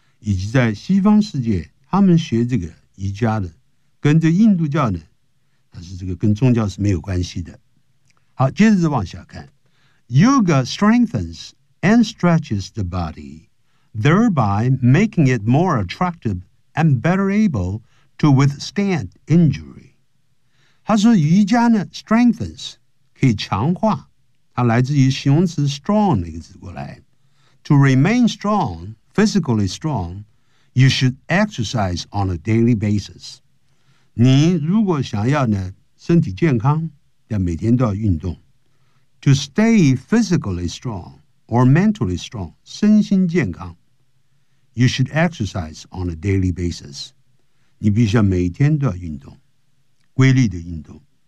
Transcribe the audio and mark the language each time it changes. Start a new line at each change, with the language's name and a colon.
Chinese: 以及在西方世界，他们学这个瑜伽的，跟这印度教呢，它是这个跟宗教是没有关系的。好，接着往下看
English: ，Yoga strengthens and stretches the body, thereby making it more attractive and better able to withstand injury。
Chinese: 他说瑜伽呢 ，strengthens 可以强化，它来自于形容词 strong 那个字过来。
English: To remain strong, physically strong, you should exercise on a daily basis.
Chinese: 你如果想要呢身体健康，要每天都要运动。
English: To stay physically strong or mentally strong,
Chinese: 身心健康
English: you should exercise on a daily basis.
Chinese: 你必须要每天都要运动，规律的运动。